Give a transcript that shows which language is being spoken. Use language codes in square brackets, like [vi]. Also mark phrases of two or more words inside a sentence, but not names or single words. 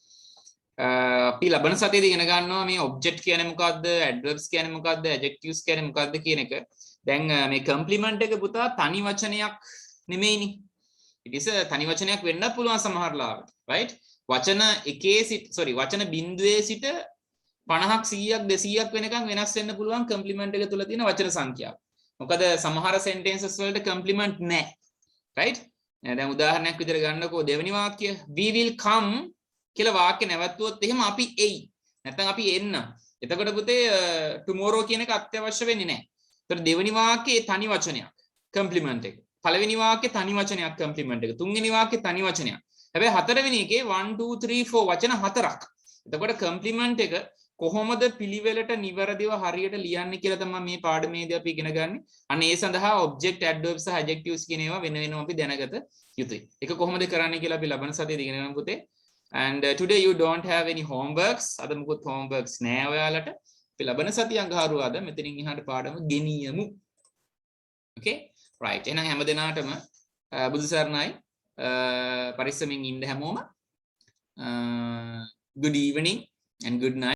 [si] අපි ලබන සතියේදී ඉගෙන ගන්නවා මේ object කියන්නේ මොකක්ද, adverbs කියන්නේ මොකක්ද, adjectives කියන්නේ මොකක්ද කියන එක. දැන් මේ complement එක පුතා තනි වචනයක් නෙමෙයිනේ. [en] it is a [si] තනි වචනයක් වෙන්නත් පුළුවන් සමහර ලාවට. right? වචන එකේ සිට වචන බිඳුවේ සිට 50ක් 100ක් 200ක් වෙනකන් වෙනස් වෙන්න පුළුවන් complement එක තුල තියෙන වචන සංඛ්‍යාව. මොකද සමහර sentences වලට complement නැහැ. right? දැන් උදාහරණයක් විදිහට ගන්නකෝ දෙවෙනි වාක්‍ය [en] we will come [si] කියලා වාක්‍ය නැවතුවොත් එහෙම අපි එයි. නැත්නම් අපි එන්න. එතකොට පුතේ tomorrow කියන එක අත්‍යවශ්‍ය වෙන්නේ නැහැ. ඒතර දෙවෙනි වාක්‍යයේ තනි වචනයක් complement එක. පළවෙනි වාක්‍යයේ තනි වචනයක් complement එක. තුන්වෙනි වාක්‍යයේ තනි වචනයක්. හැබැයි හතරවෙනි එකේ 1 2 3 4 වචන හතරක්. එතකොට complement එක කොහොමද පිළිවෙලට නිවැරදිව හරියට ලියන්නේ කියලා තමයි මේ පාඩමේදී අපි ඉගෙන ගන්න. අන්න ඒ සඳහා [en] object, adverbs [si] සහ adjectives කියන ඒවා වෙන වෙනම අපි දැනගත යුතුයි. ඒක කොහොමද කරන්නේ කියලා අපි ලබන සතියේදී ඉගෙන ගමු පුතේ. [en] And today you don't have any homeworks. [si] අද මොකොත් homeworks නෑ ඔයාලට. අපි ලබන සතිය අඟහරුවාද මෙතනින් එහාට පාඩම ගෙනියමු. [en] Okay? right. [si] එහෙනම් හැමදෙනාටම බුදු සරණයි. පරිස්සමින් ඉන්න හැමෝම. [en] Good evening and good night.